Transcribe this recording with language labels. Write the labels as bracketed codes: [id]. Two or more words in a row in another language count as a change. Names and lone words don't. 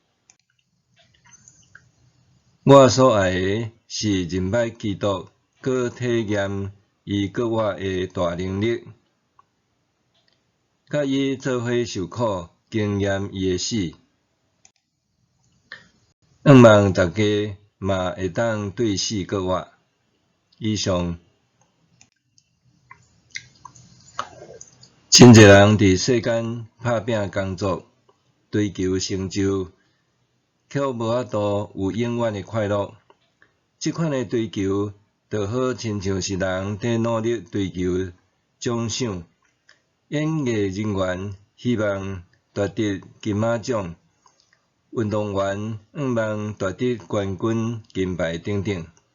[nan] 我所爱的是认捌基督，搁体验伊给我的大能力，甲伊做伙受苦，经验伊的死。愿望大家嘛会当对死过活。以上。真侪人伫世间打拼工作，追求成就，却无法度有永远的快乐。即款的追求，就好亲像是人伫努力追求奖赏。演艺人员希望夺得金马奖，运动员愿望夺得冠军、金牌等等。